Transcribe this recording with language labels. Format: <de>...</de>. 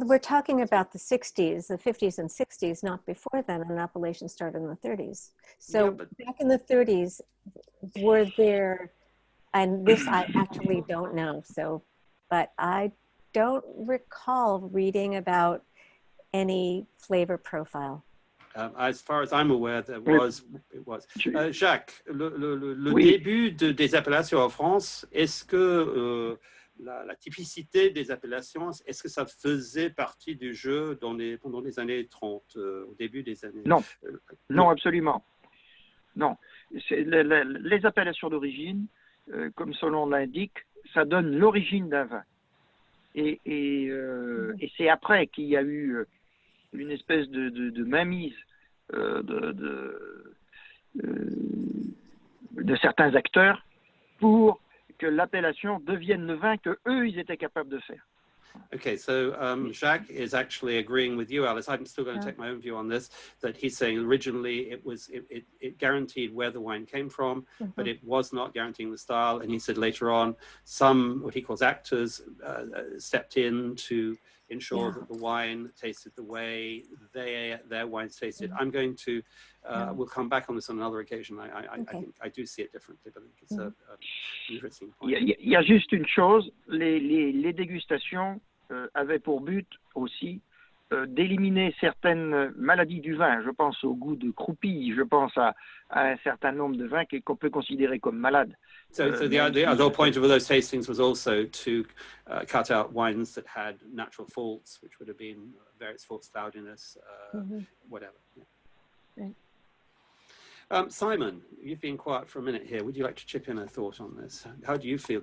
<en>Well, we're talking about the 60s, the 50s and 60s, not before then, and appellation started in the 30s. So back in the 30s, were there, and this I actually don't know, but I don't recall reading about any flavor profile. As far as I'm aware, it was.</en> <fr>Jacques, le début des appellations en France, est-ce que la typicité des appellations, est-ce que ça faisait partie du jeu pendant les années 30, au début des années... Non, non, absolument. Non. Les appellations d'origine, comme son nom l'indique, ça donne l'origine d'un vin. Et c'est après qu'il y a eu une espèce de mainmise de certains acteurs pour que l'appellation devienne le vin que eux ils étaient capables de faire.</fr> <en>Okay, so Jacques is actually agreeing with you, Alice. I'm still going to take my own view on this, that he's saying originally it guaranteed where the wine came from, but it was not guaranteeing the style. And he said later on, some, what he calls actors, stepped in to ensure that the wine tasted the way their wines tasted. I'm going to, we'll come back on this on another occasion. I think I do see it differently, but I think it's an interesting point.</en> <fr>Il y a juste une chose, les dégustations avaient pour but aussi d'éliminer certaines maladies du vin. Je pense au goût de croupi, je pense à un certain nombre de vins qu'on peut considérer comme malades.</fr> <en>So the other point of those tastings was also to cut out wines that had natural faults, which would have been various faults, cloudiness, whatever. Yeah. Right. Simon, you've been quiet for a minute here. Would you like to chip in a thought on this? How do you feel?</en>